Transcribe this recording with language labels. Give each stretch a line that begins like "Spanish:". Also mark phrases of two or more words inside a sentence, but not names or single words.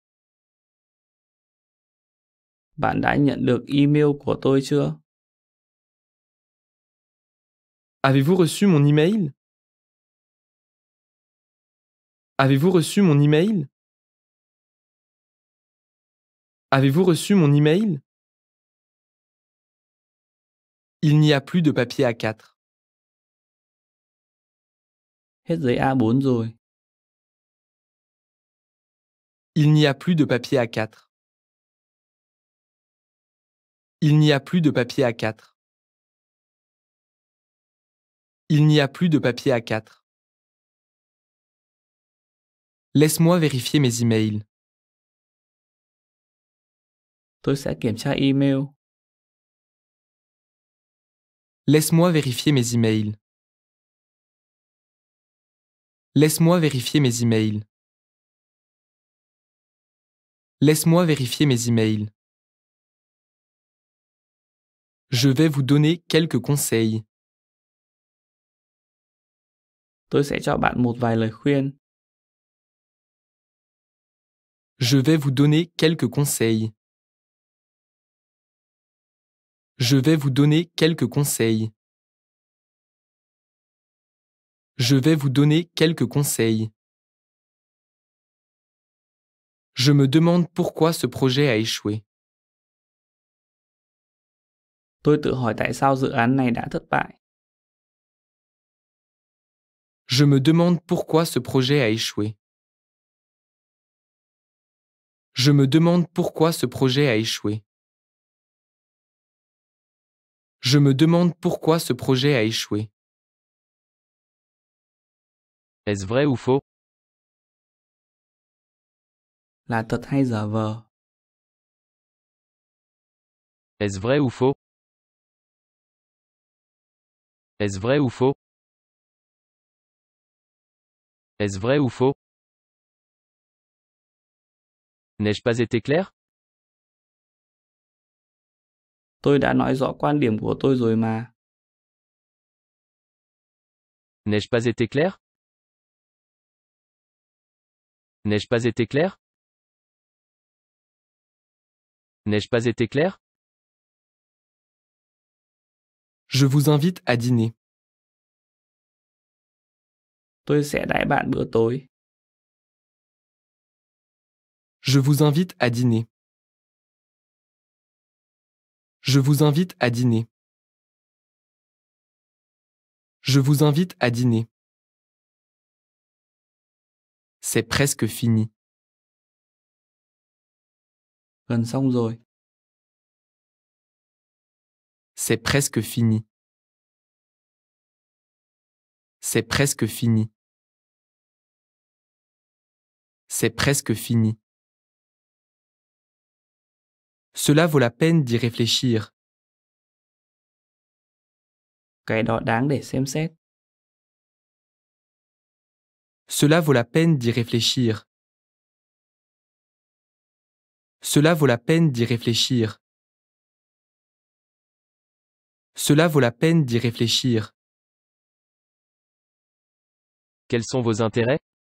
Vietnamese: Bạn đã nhận được email của tôi chưa?
French: Avez-vous reçu mon email? Avez-vous reçu mon email? Avez-vous reçu mon email? Il n'y a plus de papier A4.
Vietnamese: Hết giấy A4 rồi.
French: Il n'y a plus de papier A4. Il n'y a plus de papier A4. Il n'y a plus de papier A4. Laisse-moi vérifier mes emails.
Vietnamese: Tôi sẽ kiểm tra email.
French: Laisse-moi vérifier mes emails. Laisse-moi vérifier mes emails. Laisse-moi vérifier mes emails. Je vais vous donner quelques conseils.
Vietnamese: Tôi sẽ cho bạn một vài lời khuyên.
French: Je vais vous donner quelques conseils. Je vais vous donner quelques conseils. Je vais vous donner quelques conseils. Je me demande pourquoi ce projet a échoué.
Vietnamese: Tôi tự hỏi tại sao dự án này đã thất bại.
French: Je me demande pourquoi ce projet a échoué. Je me demande pourquoi ce projet a échoué. Je me demande pourquoi ce projet a échoué. Est-ce vrai ou faux?
Vietnamese: Là thật hay giả vờ?
French: Est-ce vrai ou faux? Est-ce vrai ou faux? Est-ce vrai ou faux? N'ai-je pas été clair?
Vietnamese: Tôi đã nói rõ quan điểm của tôi rồi mà.
French: N'ai-je pas été clair? N'ai-je pas été clair? N'ai-je pas été clair? Je vous invite à dîner.
Vietnamese: Tôi sẽ đãi bạn bữa tối.
French: Je vous invite à dîner. Je vous invite à dîner. Je vous invite à dîner. C'est presque fini.
Vietnamese: Gần xong rồi.
French: C'est presque fini. C'est presque fini. C'est presque fini. Cela vaut la peine d'y réfléchir.
Vietnamese: Cái đó đáng để xem xét.
French: Cela vaut la peine d'y réfléchir. Cela vaut la peine d'y réfléchir. Cela vaut la peine d'y réfléchir. Quels sont vos intérêts?